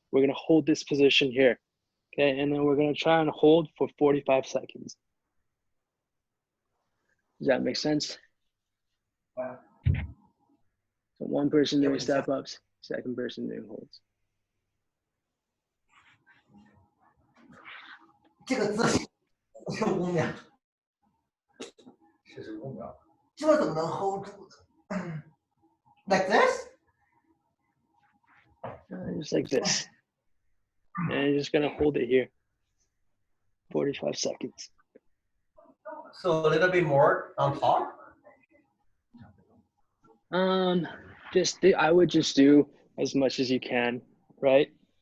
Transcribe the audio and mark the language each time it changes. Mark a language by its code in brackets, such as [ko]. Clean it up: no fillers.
[en] We're gonna hold this position here. Okay, and then we're gonna try and hold for 45 seconds. Does that make sense? Wow. So one person doing step ups, second person doing holds. [zh] 这个姿势15秒，45秒，这怎么能 hold 住呢？ [en] Like this? Just like this. And you're just gonna hold it here. 45 seconds. So a little bit more on top. I would just do as much as you can, right?